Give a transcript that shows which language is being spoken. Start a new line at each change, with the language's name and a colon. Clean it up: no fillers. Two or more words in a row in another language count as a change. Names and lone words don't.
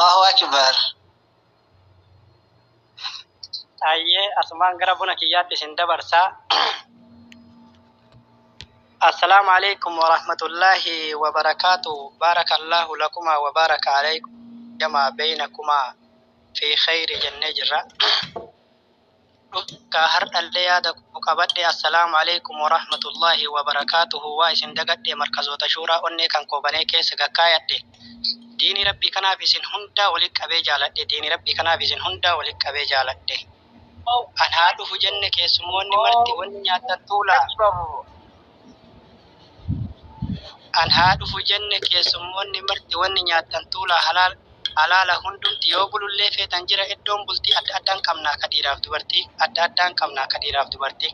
Arabic: أكبر.
Oromo: Ayyee asumaan gara buna kiyyaatti isin dabarsaa.
Arabic: السلام عليكم ورحمة الله وبركاته. بارك الله لكما وبارك عليكم. جمع بينكما في خير
Oromo: jennee jirra. Ka hardhallee yaada qabadhe
Arabic: السلام عليكم ورحمة الله وبركاته
Oromo: waa isin dagadhe markazoota shuuraa onnee kan koobanee keessa gakkaayadhe. Diini rabbii kanaaf isin hundaa walitti qabee jaaladhe. Diini rabbii kanaaf isin hundaa walitti qabee jaaladhe. An haa dhufu jenne keessummoonni marti wanni nyaatan tuula. An haa dhufu jenne keessummoonni marti wanni nyaatan tuula halaala hundumti yoo bulullee feetan jira iddoon bultii adda addaan qabnaa ka dhiiraaf dubartii adda addaan qabnaa ka dhiiraaf dubartii.